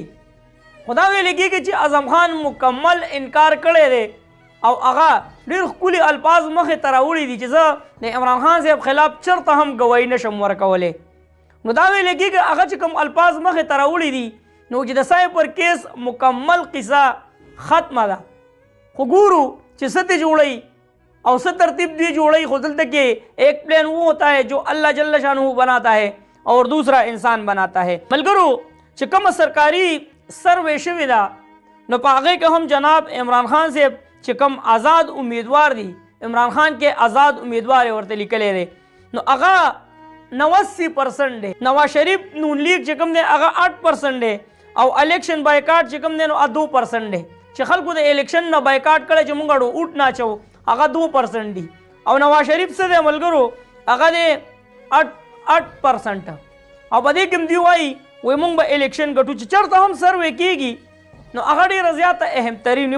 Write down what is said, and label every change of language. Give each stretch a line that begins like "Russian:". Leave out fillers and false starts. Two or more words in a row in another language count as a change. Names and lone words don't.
Pashto: خو دا ویل کېږي چې اعظم خان مکمل انکار کړی دی او هغه ډېر ښکلي الفاظ مخې ته راوړي دي چې زه د عمران خان صاحب خلاف چېرته هم ګواهي نشم ورکولی. نو دا ویل کېږي هغه چې کوم الفاظ مخې ته راوړي دي نو چې د سایپر کیس مکمل قصه ختمه ده. خو ګورو چې څه دې جوړوي او څه ترتیب دی جوړوي. خو دلته کې
Urdu: ایک پلان وہ ہوتا ہے جو اللہ جل شانہ بناتا ہے اور دوسرا انسان بناتا ہے.
Pashto: ملګرو چې کومه سرکاري سروے شوې ده نو په هغې کې هم جناب عمران خان صاحب چې کوم آزاد امیدوار دي عمران خان کې آزاد امیدوار یې ورته لیکلی دی نو هغه 89% دی. نواز شریف نون لیگ چې کوم دی هغه 8% دی او الیکشن بایکاټ چې کوم دی نو 2% دی چې خلکو د الیکشن نه بایکاټ کړی چې موږ اوټ نه اچوو هغه 2% دي او نواز شریف څه دی ملګرو هغه دی 8% او په دې کې دوی وایي موږ به الیکشن ګټو چې چېرته هم سروې کېږي نو هغه ډېره زیاته اهم ترین وي.